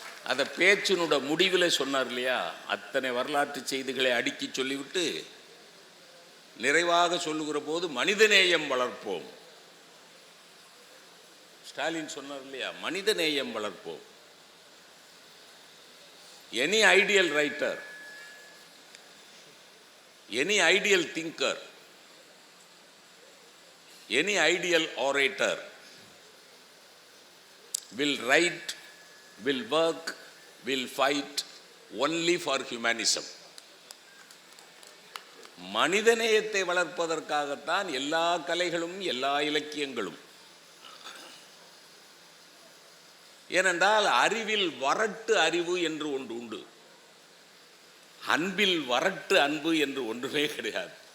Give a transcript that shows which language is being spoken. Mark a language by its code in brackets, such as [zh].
[ta] அந்த பேச்சினோட முடிவில் சொன்னார் இல்லையா, அத்தனை வரலாற்று செய்திகளை அடுக்கி சொல்லிவிட்டு நிறைவாக சொல்லுகிற போது மனிதநேயம் வளர்ப்போம். ஸ்டாலின் சொன்னார் இல்லையா, மனிதநேயம் வளர்ப்போம். [en] Any ideal writer, any ideal thinker, any ideal orator will write, will work, will fight only for humanism. [ta] மனிதநேயத்தை வளர்ப்பதற்காகத்தான் எல்லா கலைகளும் எல்லா இலக்கியங்களும். ஏனென்றால் அறிவில் வரட்டு அறிவு என்று ஒன்று உண்டு, அன்பில் வரட்டு அன்பு என்று ஒன்றுமே கிடையாது.